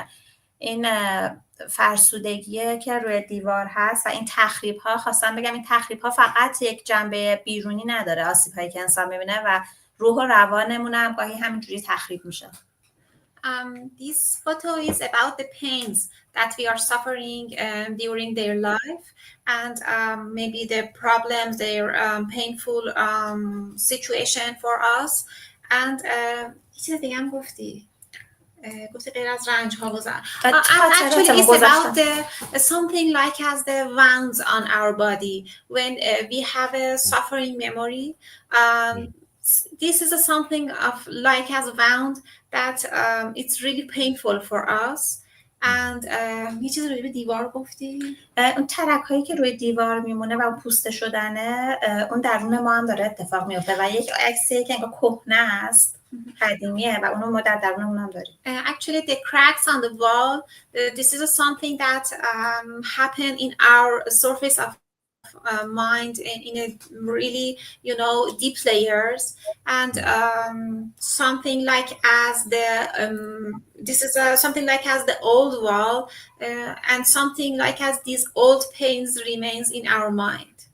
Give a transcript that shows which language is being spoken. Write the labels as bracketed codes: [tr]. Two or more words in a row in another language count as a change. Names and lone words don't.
[fa] این فرسودگیه که روی دیوار هست و این تخریب ها، خواستم بگم این تخریب ها فقط یک جنبه بیرونی نداره، آسیب هایی که انسان میبینه و روح و روانمون هم گاهی همینجوری تخریب میشه. [en] This photo is about the pains that we are suffering during their life and maybe the problems, their painful situation for us. And [fa] چیز دیگه هم گفتی غیر از رنج ها و [en] actually it's about something like as the wounds on our body when we have a suffering memory. This is something of like as a wound that it's really painful for us. [fa] And یه چیز روی دیوار گفتی؟ اون ترک هایی که روی دیوار میمونه و پوسته شدنه، اون درون ما هم داره اتفاق میفته و یک عکسی که انگار کهنه است، قدیمیه و اونو ما در درونمون هم داریم. [en] Actually the cracks on the wall, this is something that happen in our surface of mind in a really, you know, deep layers, and something like as the this is something like as the old wall, and something like as these old pains remains in our mind.